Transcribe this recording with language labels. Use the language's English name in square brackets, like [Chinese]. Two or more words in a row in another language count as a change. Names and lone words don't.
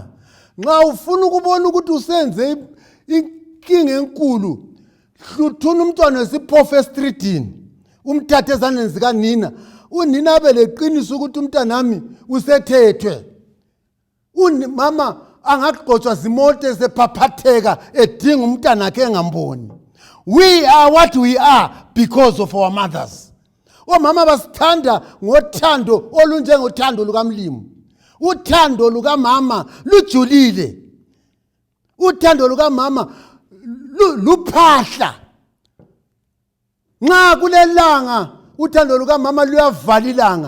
[North Ndebele] Nxa ufuna ukubona ukuthi usenze inkinga enkulu hluthuna umntwana wesiphofu estreetini umthathe ezandleni zikanina. Unina abeleqinisa ukuthi umntanami usethethwe. Mama angagqotshwa zimoto esephaphatheka edinga umntanakhe engamboni. [English] We are what we are because of our mothers. [North Ndebele] Omama basithanda ngothando olunjengothando lukaMlimu. Uthando lukamama lujulile. Uthando lukamama luphahla. Nxa kulelanga uthando lukamama luyavala ilanga.